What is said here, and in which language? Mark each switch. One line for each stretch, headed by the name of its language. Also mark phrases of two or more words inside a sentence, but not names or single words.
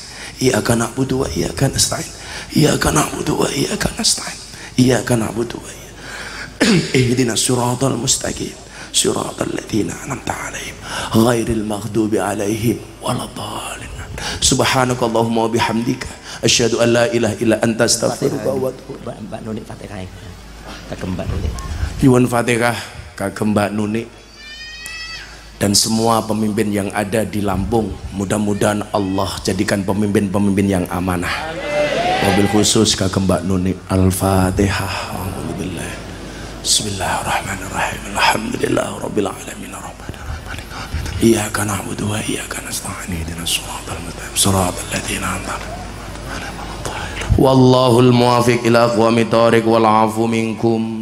Arabic: إياك نعبد وإياك نستعين. إياك نعبد وإياك نستعين. Iyyaka na'budu wa iyyaka nasta'in. إياك نعبد و اهدنا الصراط المستقيم صراط الذين أنعمت عليهم غير المغضوب عليهم ولا الضالين. سبحانك اللهم وبحمدك أشهد أن لا إله إلا أنت أستغفرك وأتوب إليك.
Javanese: Mbak Nunik Fatihah kagem Mbak Nunik. Nyuwun Fatihah kagem Mbak Nunik
Indonesian: dan semua pemimpin yang ada di Lampung. Mudah-mudahan Allah jadikan pemimpin-pemimpin yang amanah.
Arabic: وبالخصوص
Javanese: kagem Mbak Nunik. Al-Fatihah.
Arabic: بسم الله الرحمن الرحيم. الحمد لله رب العالمين الرحمن الرحيم. إياك نعبد وإياك نستعين. اهدنا الصراط المستقيم صراط الذين أنعمت عليهم. والله الموفق إلى أقوم الطريق والعفو منكم.